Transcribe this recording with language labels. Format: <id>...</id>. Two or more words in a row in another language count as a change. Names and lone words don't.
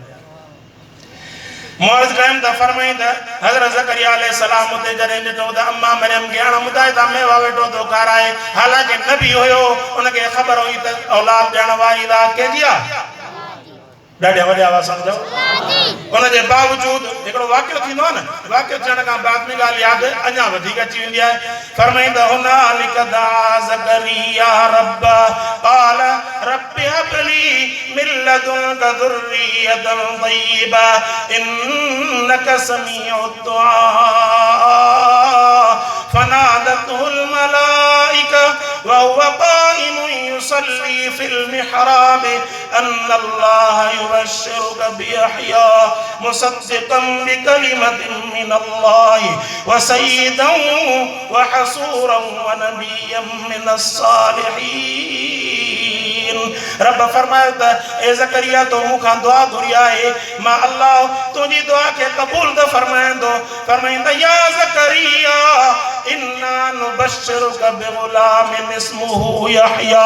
<sd>मुअज़्ज़ टाइम त फरमाई त हज़रत ज़करिया अलैहिस्सलाम उते जॾहिं ॾिठो त अम्मा मरियम खे हाणे ॿुधाए त मेवा वेठो थो खाराए हालांकि नबी हुयो उनखे ख़बर हुई त औलाद ॾियण वारी रात कंहिंजी आहे ॾाढा वॾा आवाज़ सम्झो उनजे बावजूद हिकिड़ो वाक़ियो थींदो आहे न वाक़ियो थियण खां बाद में ॻाल्हि यादि अञा वधीक अची वेंदी आहे।</sd> <ar>फरमाईंदा هنالك دعا زكريا ربه قال رب هب لي من لدنك ذرية طيبة إنك سميع الدعاء فنادته الملائكة وهو قائم يصلي في المحراب أن الله يبشرك بيحيى مصدقا بكلمة من الله وسيدا وحصورا ونبيا من الصالحين.</ar> <sd>रब फरमायो त ए ज़करिया तो मूंखां दुआ घुरी आहे मां अल्लाह तुंहिंजी दुआ खे क़बूल त फरमाईंदो।</sd> <ar>फरमाईंदा يا زكريا إنا نبشرك بغلام اسمه يحيى.</ar>